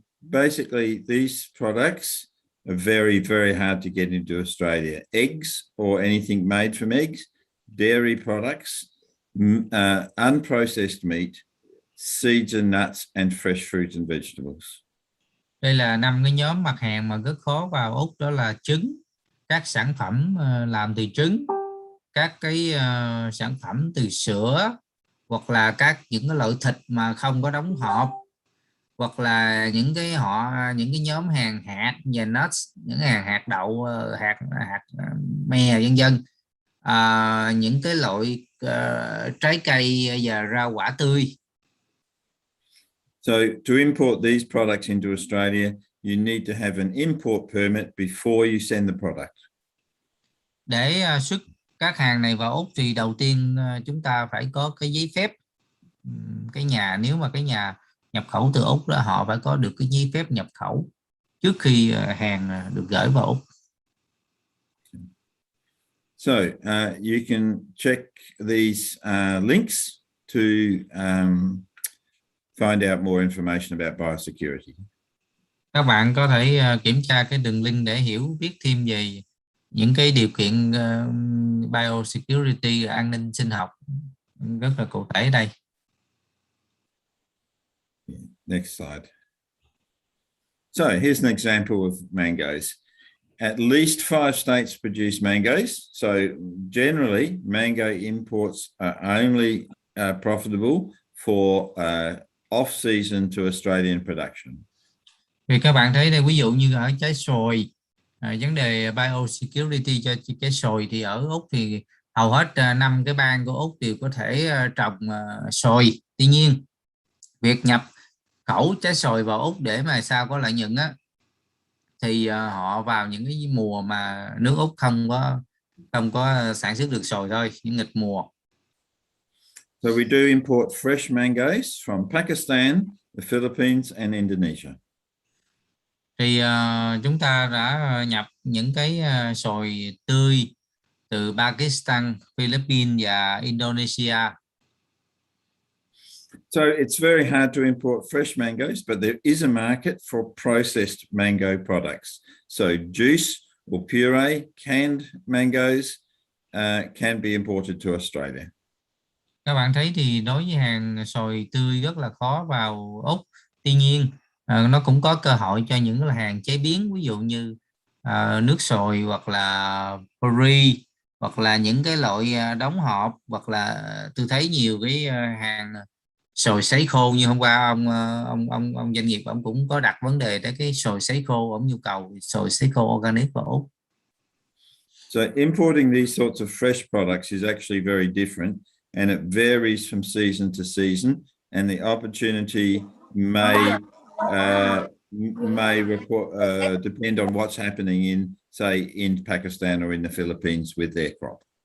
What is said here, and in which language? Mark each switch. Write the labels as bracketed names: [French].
[English] Basically, these products are very, very hard to get into Australia. Eggs or anything made from eggs, dairy products, unprocessed meat, seeds and nuts, and fresh fruits and vegetables. [Vietnamese] Đây là 5 cái nhóm mặt hàng mà rất khó vào Úc, đó là trứng, các sản phẩm làm từ trứng, các cái sản phẩm từ sữa, hoặc là những cái loại thịt mà không có đóng hộp, hoặc là những cái nhóm hàng hạt và nuts, những hàng hạt đậu, hạt me vân vân, những cái loại trái cây và rau quả tươi. [English] So to import these products into Australia, you need to have an import permit before you send the product. [Vietnamese] Để xuất các hàng này vào Úc thì đầu tiên chúng ta phải có cái giấy phép. Nếu mà cái nhà nhập khẩu từ Úc đó, họ phải có được cái giấy phép nhập khẩu trước khi hàng được gửi vào Úc. [English] So you can check these links to find out more information about biosecurity. [Vietnamese] Các bạn có thể kiểm tra cái đường link để biết thêm về những cái điều kiện biosecurity, an ninh sinh học rất là cụ thể đây. [English] Next slide. So here's an example of mangoes. At least 5 states produce mangoes. So generally, mango imports are only profitable for off-season to Australian production. [Vietnamese] Thì các bạn thấy đây, ví dụ như ở trái xoài, vấn đề biosecurity cho trái xoài thì ở Úc thì hầu hết 5 cái bang của Úc đều có thể trồng xoài. Tuy nhiên, việc nhập khẩu trái xoài vào Úc để mà sao có lợi nhuận á, thì họ vào những cái mùa mà nước Úc không có sản xuất được xoài thôi, những nghịch mùa. [English] So we do import fresh mangoes from Pakistan, the Philippines and Indonesia. [Vietnamese] Thì chúng ta đã nhập những cái xoài tươi từ Pakistan, Philippines và Indonesia. [English] So it's very hard to import fresh mangoes, but there is a market for processed mango products. So juice or puree, canned mangoes can be imported to Australia. [Vietnamese] Các bạn thấy thì đối với hàng xoài tươi rất là khó vào Úc. Tuy nhiên nó cũng có cơ hội cho những là hàng chế biến, ví dụ như nước xoài, hoặc là puree, hoặc là những cái loại đóng hộp, hoặc là tôi thấy nhiều cái hàng xoài sấy khô. Như hôm qua ông doanh nghiệp ông cũng có đặt vấn đề tới cái xoài sấy khô, ông nhu cầu xoài sấy khô organic vào Úc. [English] So importing these sorts of fresh products is actually very different, and it varies from season to season, and the opportunity may depend on what's happening in Pakistan or in the Philippines with their crop.